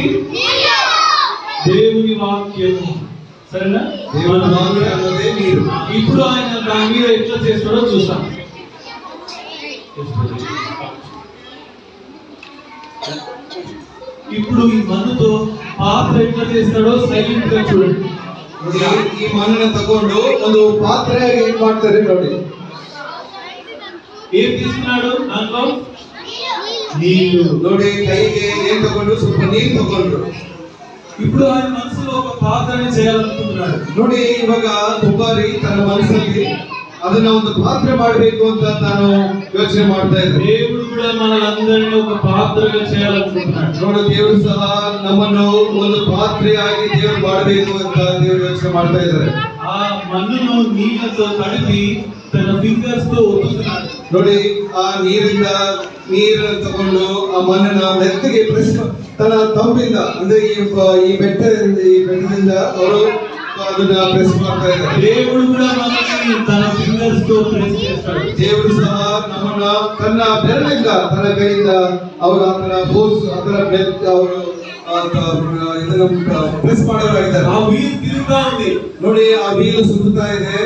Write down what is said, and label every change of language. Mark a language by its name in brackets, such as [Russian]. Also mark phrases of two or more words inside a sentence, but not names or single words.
[Telugu] దేవుని వాక్యము. సరేనా? దేవుని వాక్యం అన్నదే నీరు. ఇప్పుడు ఆయన దాని మీద ఎట్లా చేస్తాడో చూస్తాం. ఇప్పుడు ఈ మన్నుతో పాత్ర ఎట్లా చేస్తాడో సైలెంట్ గా చూడండి. [Kannada] ಈ ಮಣ್ಣನ್ನ ತಗೊಂಡು ಒಂದು ಪಾತ್ರೆಯಾಗಿ ಏನ್ ಮಾಡ್ತಾರೆ ನೋಡಿ. [Telugu] ఏం తీసుకున్నాడు? దాంట్లో నీళ్లు. [Kannada] ನೋಡಿ ಕೈಗೆ ಏನ್ ತಗೊಂಡು ಸ್ವಲ್ಪ ನೀರು ತಗೊಂಡ್ರು. [Telugu] ఇప్పుడు ఆయన మనసులో ఒక పాత్రని చేయాలనుకుంటున్నాడు. [Kannada] ನೋಡಿ ಇವಾಗ ಕುಂಬಾರಿ ತನ್ನ ಮನಸ್ಸಲ್ಲಿ ಅದನ್ನ ಒಂದು ಪಾತ್ರೆ ಮಾಡಬೇಕು ಅಂತ ತಾನು ಯೋಚನೆ ಮಾಡ್ತಾ ಇದ್ದಾರೆ. [Telugu] దేవుడు కూడా మనలందరినీ ఒక పాత్రగా చేయాలనుకుంటున్నాడు. [Kannada] ನೋಡಿ ದೇವರು ಸಹ ನಮ್ಮನ್ನು ಒಂದು ಪಾತ್ರೆಯಾಗಿ ದೇವರು ಮಾಡಬೇಕು ಅಂತ ದೇವರು ಯೋಚನೆ ಮಾಡ್ತಾ ಇದ್ದಾರೆ. [Telugu] ఆ మన్నును నీళ్ళతో తడిపి తన ఫింగర్స్ తో ఒత్తుతున్నాడు. [Kannada] ನೋಡಿ ಆ ನೀರನ್ನು ತಗೊಂಡು ಆ ಮಣ್ಣನ್ನ ಮೆತ್ತಗೆ ಪ್ರೆಸ್ ತನ್ನ ತಂಪಿಂದ ಅಂದ್ರೆ ಈ ಬೆಟ್ಟದಿಂದ ಅವರು ಅದನ್ನ ಪ್ರೆಸ್ ಮಾಡ್ತಾ ಇದ್ದಾರೆ. [Telugu] దేవుడు కూడా మనల్ని తన ఫింగర్స్ తో ప్రెస్ చేస్తాడు. [Kannada] ದೇವರು ಸಹ ನಮ್ಮನ್ನ ತನ್ನ ಬೆರಳಿಂದ ತನ್ನ ಕೈಯಿಂದ ಅವರು ಅದನ್ನ ಅವರು ಇದನ್ನ ಪ್ರೆಸ್ ಮಾಡೋರಾಗಿದ್ದಾರೆ. [Telugu] ఆ వీల్ తిరుగుతా ఉంది. [Kannada] ನೋಡಿ ಆ ವೀಲ್ ಸುತ್ತಾ ಇದೆ.